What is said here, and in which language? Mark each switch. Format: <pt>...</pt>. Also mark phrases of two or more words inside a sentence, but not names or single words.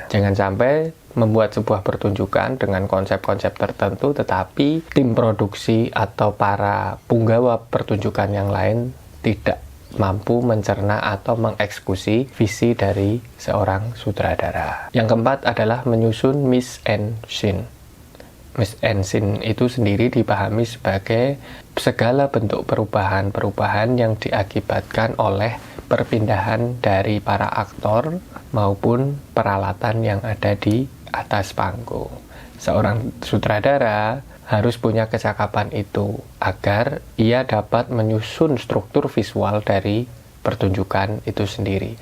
<id>Jangan sampai membuat sebuah pertunjukan dengan konsep-konsep tertentu tetapi tim produksi atau para punggawa pertunjukan yang lain tidak mampu mencerna atau mengeksekusi visi dari seorang sutradara. Yang keempat adalah menyusun</id> <fr>mise en scène. Mise en scène</fr> <id>itu sendiri dipahami sebagai segala bentuk perubahan-perubahan yang diakibatkan oleh perpindahan dari para aktor maupun peralatan yang ada di atas panggung. Seorang sutradara harus punya kecakapan itu agar ia dapat menyusun struktur visual dari pertunjukan itu sendiri.</id>